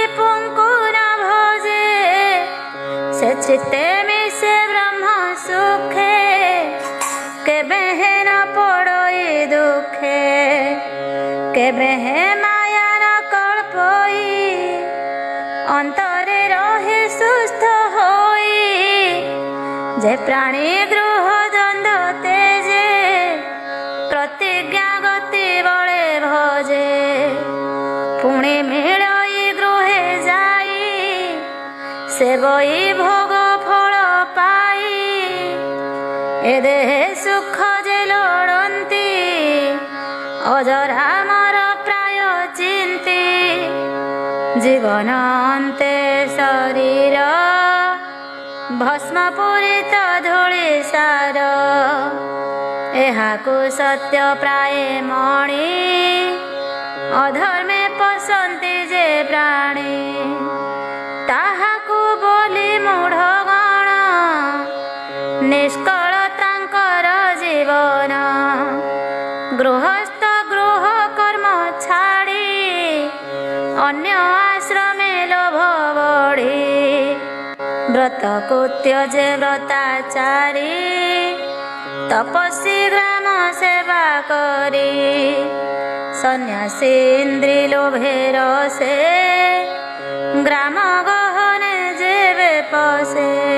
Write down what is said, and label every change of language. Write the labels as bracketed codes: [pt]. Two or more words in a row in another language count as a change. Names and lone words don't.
[or] ପୁଂକୁ ନ ଭୋଜେ ସେ ଚିତ୍ତେ ମିସେ ବ୍ରହ୍ମ ସୁଖେ କେବେ ହେ ନ ପଡ଼ୋଇ ଦୁଖେ କେବେ ହେ ମାୟା ନ କଲ୍ପୋଇ ଅଂତରେ ରହେ ସୁସ୍ଥ ହୋଇ ଜେ ପ୍ରାଣୀ ଗୃହ ଦ୍ୱଂଦ୍ୱ ତେଜେ ପ୍ରତିଜ୍ଞା ଗତି ବଳେ ଭଜେ ପୁଣେ ମିଲଇ ଗୃହେ ଜାଇ ସେବଇ ଭୋଗ ଫଲ ପାଇ ଏ ଦେହେ ସୁଖ ଜେ ଲୋଡ଼ଂତୀ ଅଜରା ମର ପ୍ରାୟ ଚିଂତୀ ଜୀବନ ଅନ୍ତେ ଶରୀର ଭସ୍ମ ପୂରିତ ଧୂଳି ସାର ଏହାକୁ ସତ୍ୟ ପ୍ରାୟ ମଣି ଅଧର୍ମେ ପସଂତୀ ଜେ ପ୍ରାଣୀ ତାହାକୁ ବୋଲୀ ମୂଢ଼ଗଣ ନିଷ୍କଳ ତାଂକର ଜୀବନ ଗୃହସ୍ଥ ଗୃହ କର୍ମ ଛାଡ଼ୀ ଅନ୍ୟ ଆଶ୍ରମେ ଲୋଭ ବଢ଼ୀ ବ୍ରତ କୋ ତ୍ୟଜେ ବ୍ରତାଚାରୀ ତପସ୍ୱୀ ଗ୍ରାମ ସେବା କରୀ ସନ୍ୟାସୀ ଇଂଦ୍ରୀ ଲୋଭେ ରସେ ଗ୍ରାମ ଗହନେ ଜେବେ ପସେ